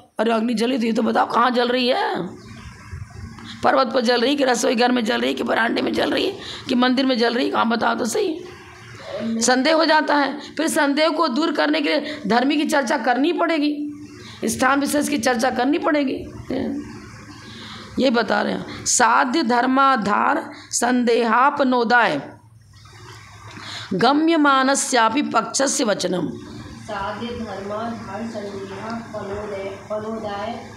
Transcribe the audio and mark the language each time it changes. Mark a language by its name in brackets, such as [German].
[Hindi] अरे अग्नि जली थी तो बताओ कहाँ जल रही है? पर्वत पर जल रही कि रसोई घर में जल रही कि बरामदे में जल रही कि मंदिर में जल रही, कहाँ बताओ तो सही। संदेह हो जाता है। फिर संदेह को दूर करने के लिए धर्मी की चर्चा करनी पड़ेगी, स्थान विशेष की चर्चा करनी पड़ेगी। ये बता रहे हैं। [Sanskrit] साध्य धर्माधार संदेहापनोदाय गम्यमानस्यापि पक्षस्य वचनम। साध्य धर्माधार संदेहापनोदाय